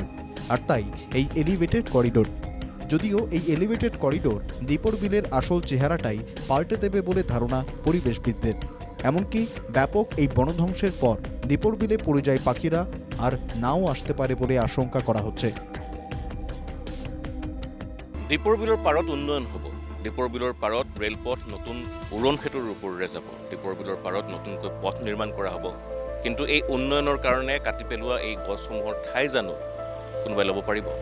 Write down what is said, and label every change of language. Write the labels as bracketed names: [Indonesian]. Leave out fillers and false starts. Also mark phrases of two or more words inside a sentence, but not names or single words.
[Bangla] আর তাই এই [English] elevated corridor, [Bangla] যদিও এই [English] elevated corridor [Bangla] দীপর বিলের আসল চেহারাটাই পাল্টে দেবে বলে ধারণা পরিবেশবিদদের। এমনকি ব্যাপক এই বনধ্বংসের পর দীপর বিলে পরিযায়ী পাখিরা আর নাও আসতে পারে বলে আশঙ্কা করা হচ্ছে। [Assamese] দীপৰ বিলৰ পাৰত উন্নয়ন হ'ব। দীপৰ বিলৰ পাৰত ৰেলপথ নতুন উৰণ সেতুৰ ওপৰেৰে যাব। দীপৰ বিলৰ পাৰত নতুনকৈ পথ নিৰ্মাণ কৰা হ'ব। কিন্তু এই উন্নয়নৰ কাৰণে কাটি পেলোৱা এই গছসমূহৰ ঠাই জানো কোনোবাই ল'ব পাৰিব?